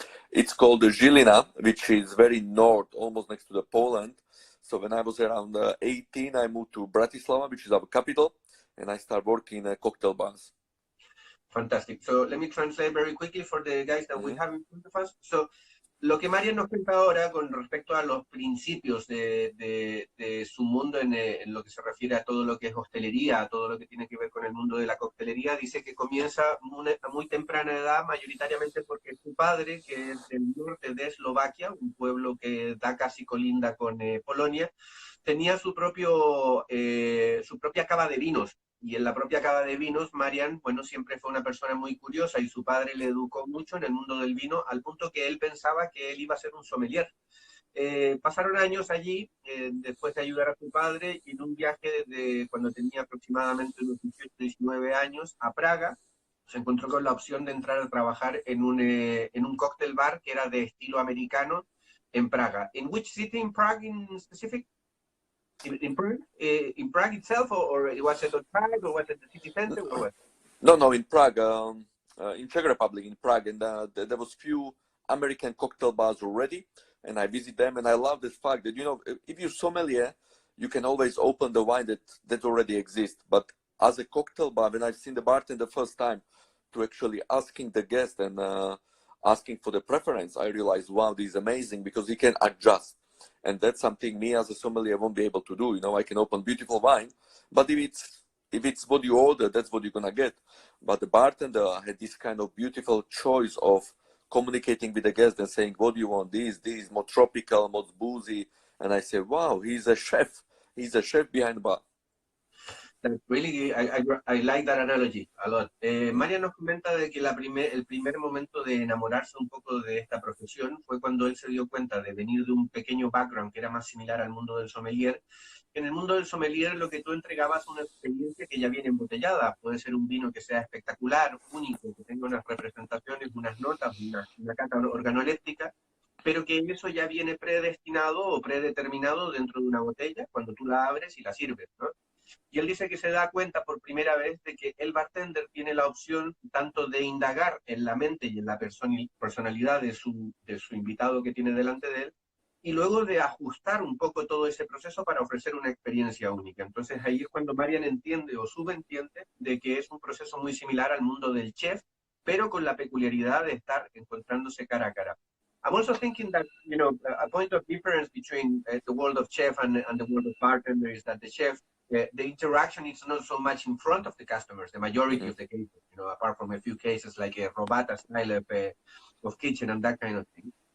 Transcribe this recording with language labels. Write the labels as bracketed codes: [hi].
[en] It's called Žilina, which is very north, almost next to the Poland. So when I was around 18, I moved to Bratislava, which is our capital, and I started working in cocktail bars. Fantastic. So let me translate very quickly for the guys that we have in front of us. [es] So, lo que Marian nos cuenta ahora con respecto a los principios de su mundo en lo que se refiere a todo lo que es hostelería, a todo lo que tiene que ver con el mundo de la coctelería, dice que comienza a muy temprana edad, mayoritariamente porque su padre, que es del norte de Eslovaquia, un pueblo que da casi colinda con Polonia, tenía su propia cava de vinos. Y en la propia cava de vinos, Marian, bueno, siempre fue una persona muy curiosa y su padre le educó mucho en el mundo del vino, al punto que él pensaba que él iba a ser un sommelier. Pasaron años allí, después de ayudar a su padre, y en un viaje desde cuando tenía aproximadamente unos 18, 19 años a Praga, se encontró con la opción de entrar a trabajar en un cocktail bar que era de estilo americano en Praga. [en] ¿In which city in Prague in specific? In Prague itself, or was it on Prague, or was it the city center, or what? No, in Prague, in Czech Republic, in Prague, and there was few American cocktail bars already, and I visit them, and I love this fact that, you know, if you're sommelier, you can always open the wine that already exists, but as a cocktail bar, when I've seen the bartender the first time, to actually asking the guest and asking for the preference, I realized, wow, this is amazing, because he can adjust. And that's something me as a sommelier won't be able to do. You know, I can open beautiful wine, but if it's what you order, that's what you're gonna get. But the bartender had this kind of beautiful choice of communicating with the guest and saying, what do you want? This is more tropical, more boozy. And I say, wow, he's a chef. He's a chef behind the bar. That's really, I like that analogy a lot. [es] María nos comenta de que el primer momento de enamorarse un poco de esta profesión fue cuando él se dio cuenta de venir de un pequeño background que era más similar al mundo del sommelier. En el mundo del sommelier lo que tú entregabas es una experiencia que ya viene embotellada. Puede ser un vino que sea espectacular, único, que tenga unas representaciones, unas notas, una cata organoléptica, pero que eso ya viene predestinado o predeterminado dentro de una botella cuando tú la abres y la sirves, ¿no? Y él dice que se da cuenta por primera vez de que el bartender tiene la opción tanto de indagar en la mente y en la personalidad de su invitado que tiene delante de él, y luego de ajustar un poco todo ese proceso para ofrecer una experiencia única. Entonces ahí es cuando Marian entiende o subentiende de que es un proceso muy similar al mundo del chef, pero con la peculiaridad de estar encontrándose cara a cara. [en] I'm also thinking that, you know, a point of difference between the world of chef and the world of bartender is that the chef, the interaction is not so much in front of the customers, the majority of the cases, you know, apart from a few cases like a robata style of kitchen and that kind of thing.